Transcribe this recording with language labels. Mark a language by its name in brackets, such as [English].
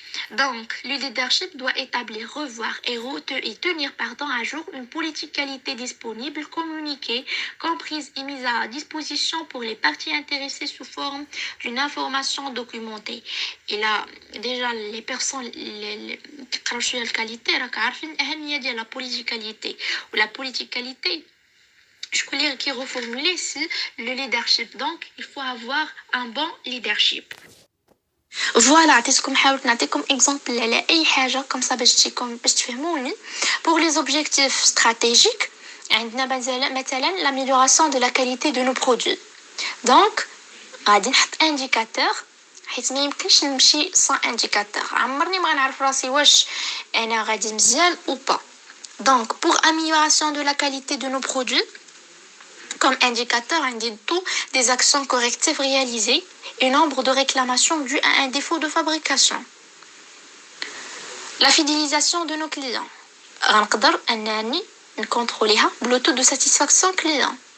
[French] Donc, le leadership doit établir, revoir et tenir à jour une politique qualité disponible, communiquée, comprise et mise à disposition pour les parties intéressées sous forme d'une information documentée. Et là, déjà, les personnes qui crachent la qualité, la politique qualité. Ou la politique qualité, je voulais qui reformuler, c'est le leadership. Donc, il faut avoir un bon leadership. Voilà, [Arabic] عطيتكم حاولت نعطيكم exemple على أي حاجة [French] comme ça [Arabic] باش تفهموني. [French] Pour les objectifs stratégiques, [Arabic] عندنا مثلا [French] l'amélioration de la qualité de nos produits. Donc, [Arabic] غادي نحط indicateur حيت ما يمكنش نمشي [French] sans indicateur. [Arabic] عمرني ما غنعرف راسي واش أنا غادي مزيان ou pas. [French] Donc, pour amélioration de la qualité de nos produits, comme indicateur, on dit tout des actions correctives réalisées et nombre de réclamations dues à un défaut de fabrication. La fidélisation de nos clients. [Arabic] غنقدر أنني نكونتروليها بلو [French] taux de satisfaction client.